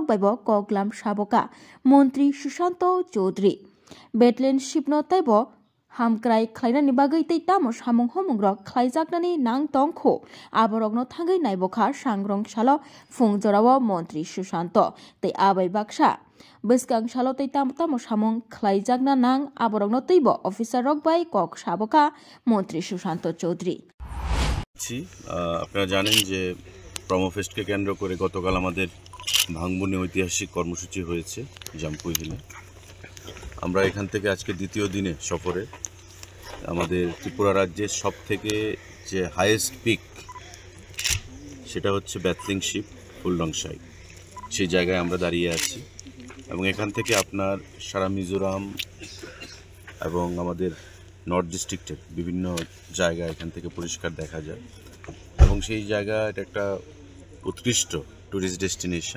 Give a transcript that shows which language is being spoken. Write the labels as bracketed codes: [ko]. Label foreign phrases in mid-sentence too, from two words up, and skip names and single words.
[trp] बायबो कगलाम साबका मन्त्री सुशांत चौधरी बेटलेन शिबनो ताइबो हामक्राय खालायनायनि बागै तै तामो सामुं हमंग्रक खालायजागनानै नां तंखौ आबरगनो थाङै नायबखा सांग्रंशाला फुंजराव मन्त्री सुशांत तै आबै बाक्सा बिस्कांशाला तै तामो सामुं खालायजागना नां आबरगनो तैबो अफिसार रक बाय कक साबका मन्त्री सुशांत चौधरी। [bn] আপনারা জানেন যে প্রমোফেস্টকে কেন্দ্র করে গতকাল আমাদের ভাঙবনে ঐতিহাসিক কর্মসূচি হয়েছে জাম্পুই হিলে। আমরা এখান থেকে আজকে দ্বিতীয় দিনে সফরে আমাদের ত্রিপুরা রাজ্যের সব থেকে যে [en] highest peak [bn] সেটা হচ্ছে ব্যাথলিং শিপ ফুলডংসাই, সেই জায়গায় আমরা দাঁড়িয়ে আছি এবং এখান থেকে আপনার সারা মিজোরাম এবং আমাদের [en] north district's [bn] বিভিন্ন জায়গা এখান থেকে পরিষ্কার দেখা যায় এবং সেই জায়গা এটা একটা উৎকৃষ্ট [en] tourist destination.